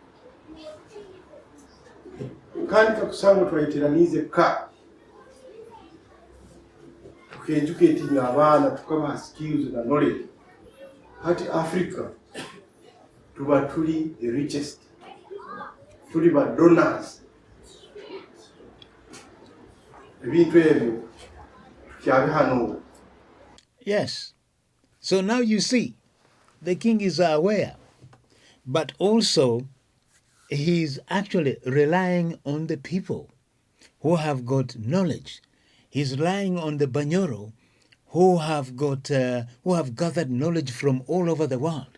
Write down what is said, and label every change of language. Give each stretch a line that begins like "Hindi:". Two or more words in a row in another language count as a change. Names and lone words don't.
Tooro: kandi kakusanga twayiteranize ka tukejuketing abana tukabaha skills na knowledge hati Africa tuba tuli
English: the richest
Tooro: tuli ba donors ebintu ebyo tukyabe hano.
English: Yes. So now you see, the king is aware, but also he's actually relying on the people who have got knowledge. He's relying on the Bunyoro who have gathered knowledge from all over the world.